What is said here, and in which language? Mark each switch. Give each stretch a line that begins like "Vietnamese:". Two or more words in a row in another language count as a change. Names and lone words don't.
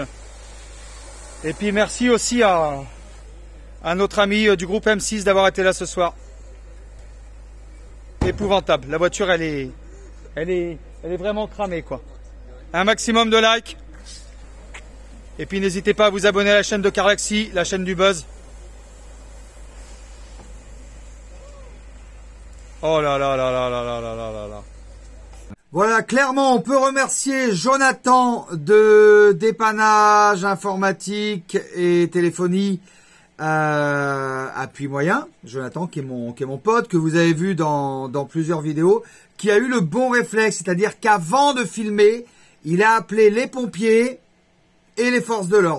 French: Et puis merci aussi à notre ami du groupe M6 d'avoir été là ce soir. Épouvantable. La voiture, elle est vraiment cramée, quoi. Un maximum de likes. Et puis n'hésitez pas à vous abonner à la chaîne de Carlaxi, la chaîne du buzz. Oh là là là là là là là là là là. Voilà, clairement, on peut remercier Jonathan de dépannage informatique et téléphonie appui moyen. Jonathan qui est mon pote, que vous avez vu dans plusieurs vidéos, qui a eu le bon réflexe, c'est-à-dire qu'avant de filmer, il a appelé les pompiers et les forces de l'ordre.